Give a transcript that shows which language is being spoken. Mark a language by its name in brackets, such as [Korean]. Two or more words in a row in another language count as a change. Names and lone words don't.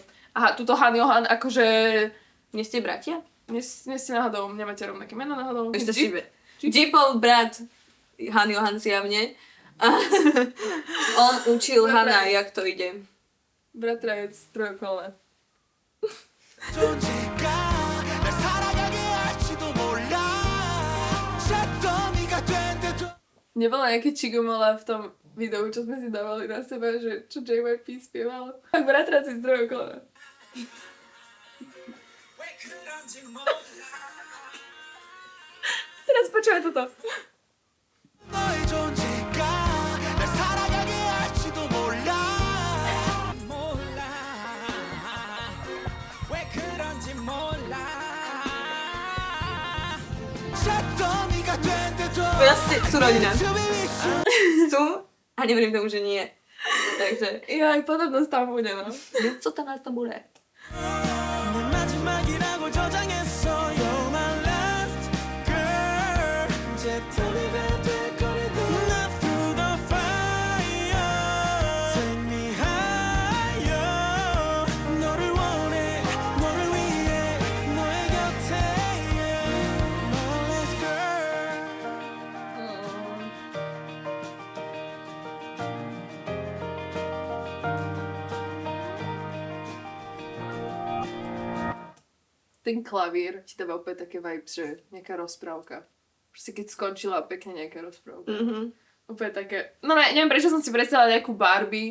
[Slovak] Aha, tuto Han Johan, akože... Nie ste bratia? Nie ste náhodou, nemáte rovnaké meno náhodou. Ešte si Jeepov brat Han Johan zjavne. A on učil Hana, jak to ide. Bratranec trojukolné. [Korean] 존재가 날 살아가게 할지도 몰라 잿더미가 된 듯 [Slovak] Nebola nejaké čigumala v tom videu, čo sme si dávali na seba, že čo JYP spieval. Tak bratranci z trojukolné. Teraz počúvaj toto. [Korean] 너의 존재가 날 살아가게 할지도 몰라 왜 그런지 몰라 잿더미가 된 듯도 [Slovak] Proste sú rodina. [English] To be with you. [Slovak] Sú a neverím tomu, že nie. Takže, Ja aj podobnosť tam bude, no. co tam na tom bude? [Korean] 내 마지막이라고 저장했어 [English] You're my last girl [Korean] 잿더미가 될 거리도 [English] Not through the fire Take me higher [Korean] 너를 원해 너를 위해 너의 곁에 yeah. [English] My last girl [Slovak] Ten klavír ti dáva opäť také vibes, že nejaká rozprávka. Proste keď skončila pekne nejaká rozprávka. Úplne také, no ne, neviem prečo som si predstavila nejakú Barbie.